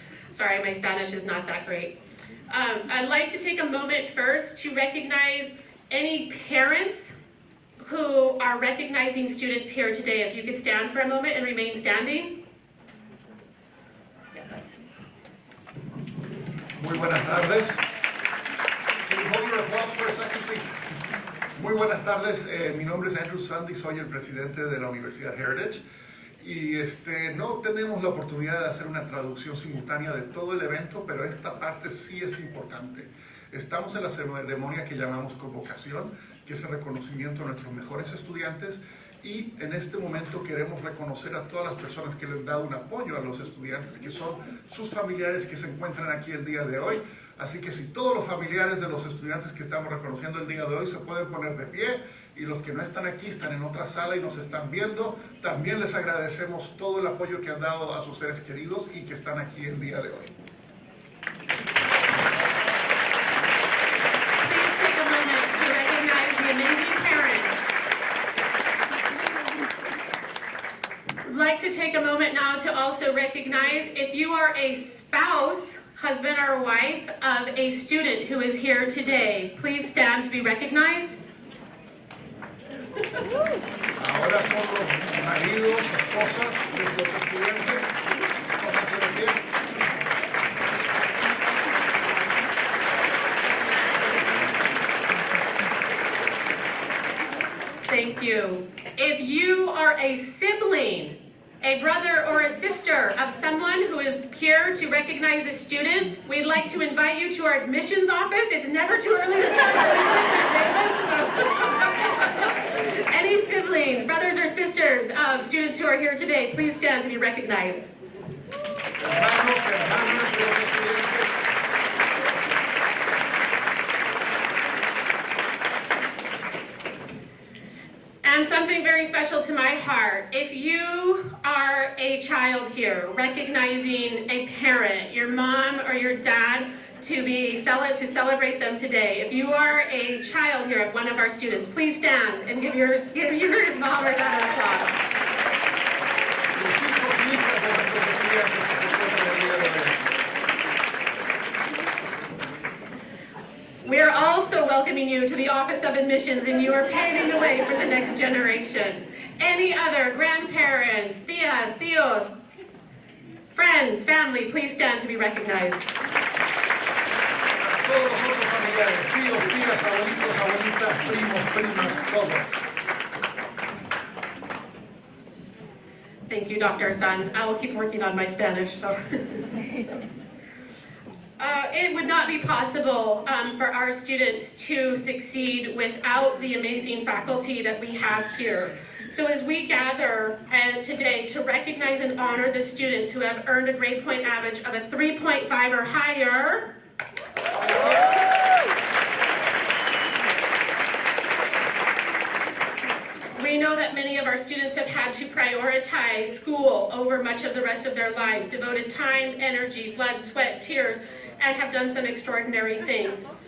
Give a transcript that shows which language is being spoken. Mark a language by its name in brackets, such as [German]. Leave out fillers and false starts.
[English] Sorry, my Spanish is not that great. I'd like to take a moment first to recognize any parents who are recognizing students here today. If you could stand for a moment and remain standing. [Spanish] Muy buenas tardes. [English] Can you hold your applause for a second, please? [Spanish] Muy buenas tardes. Mi nombre es Andrew Sund, soy el presidente de la Universidad Heritage. Y no tenemos la oportunidad de hacer una traducción simultánea de todo el evento, pero esta parte sí es importante. Estamos en la ceremonia que llamamos Convocation, que es el reconocimiento a nuestros mejores estudiantes, y en este momento queremos reconocer a todas las personas que le han dado un apoyo a los estudiantes, que son sus familiares que se encuentran aquí el día de hoy. Así que si todos los familiares de los estudiantes que estamos reconociendo el día de hoy se pueden poner de pie, y los que no están aquí están en otra sala y nos están viendo, también les agradecemos todo el apoyo que han dado a sus seres queridos y que están aquí el día de hoy. [English] Please take a moment to recognize the amazing parents. I'd like to take a moment now to also recognize if you are a spouse, husband or wife of a student who is here today, please stand to be recognized. [Spanish] Ahora son los maridos, esposas de los estudiantes. Pónganse de pie. [English] Thank you. If you are a sibling, a brother or a sister of someone who is here to recognize a student, we'd like to invite you to our admissions office. It's never too early to start. Any siblings, brothers or sisters of students who are here today, please stand to be recognized. [Spanish] Hermanos, hermanas de los estudiantes. [English] And something very special to my heart, if you are a child here, recognizing a parent, your mom or your dad, to celebrate them today. If you are a child here of one of our students, please stand and give your mom or dad an applause. [Spanish] Los hijos y hijas de nuestros estudiantes que se encuentran el día de hoy. [English] We are also welcoming you to the Office of Admissions, and you are paving the way for the next generation. Any other grandparents, [Spanish] tías, tíos, [English] friends, family, please stand to be recognized. [Spanish] Todos los otros familiares, tíos, tías, abuelitos, abuelitas, primos, primas, todos. [English] Thank you, Dr. Sund. I will keep working on my Spanish. So. It would not be possible for our students to succeed without the amazing faculty that we have here. So as we gather today to recognize and honor the students who have earned a grade point average of a 3.5 or higher, we know that many of our students have had to prioritize school over much of the rest of their lives, devoted time, energy, blood, sweat, tears, and have done some extraordinary things.